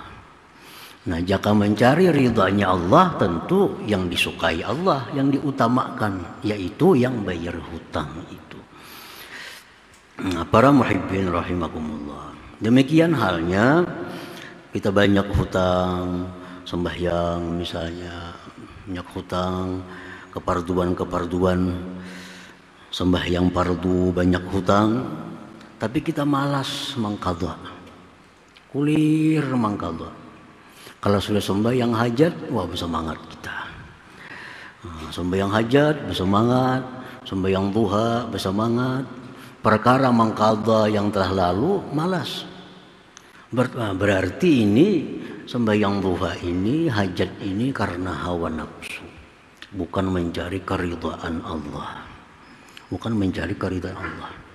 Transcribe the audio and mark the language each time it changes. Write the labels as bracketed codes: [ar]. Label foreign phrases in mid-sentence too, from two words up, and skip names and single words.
[id] Nah, jika mencari ridhanya Allah, tentu yang disukai Allah yang diutamakan, yaitu yang bayar hutang itu. Nah, para [ar] muhibbin rahimakumullah, [id] demikian halnya kita banyak hutang, sembahyang misalnya, banyak hutang, keparduan, sembahyang pardu banyak hutang, tapi kita malas mengqadha, kulir mengqadha. Kalau sudah sembahyang hajat, wah bersemangat kita. Sembahyang hajat bersemangat, sembahyang duha bersemangat. Perkara mengqadha yang telah lalu malas. Berarti ini sembahyang duha ini, hajat ini karena hawa nafsu, bukan mencari keridhaan Allah, bukan mencari keridhaan Allah.